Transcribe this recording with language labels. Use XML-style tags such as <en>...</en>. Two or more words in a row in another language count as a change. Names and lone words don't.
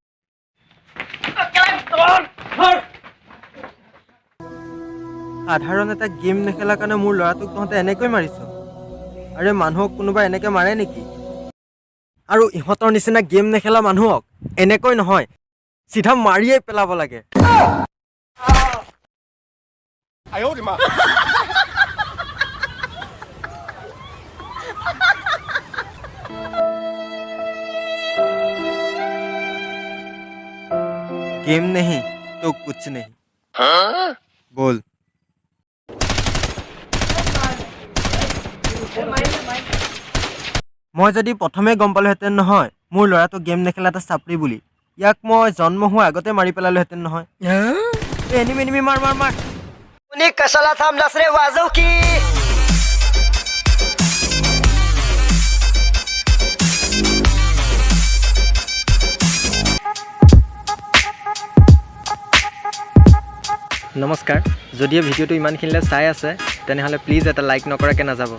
<as>সাধাৰণ এটা গেম নেখেলা কাৰণে মোৰ ল'ৰাটোক তহঁতে এনেকৈ মাৰিছ আৰে মানুহক কোনোবা এনেকে মাৰে নেকি আৰু ইহঁতৰ নিচিনা গেম নেখেলা মানুহক এনেকৈ নহয় চিধা মাৰিয়ে পেলাব লাগে</as> <hi>गेम नहीं तो कुछ नहीं बोल মই</hi> <as>যদি প্ৰথমে গম পালোহেঁতেন নহয় মোৰ ল'ৰাটো গেম নেখেলা এটা চাপৰি বুলি ইয়াক মই জন্ম হোৱাৰ আগতে মাৰি পেলালোহেঁতেন নহয় এনিমি মাৰ মাৰ মাৰ</as> <mr>उन्हें कशाला थांबलास रे वाजव की</mr> <as>নমস্কাৰ যদি এই ভিডিঅ'টো ইমানখিনিলে চাই আছে তেনেহ'লে প্লিজ এটা লাইক নকৰাকৈ নাযাব</as>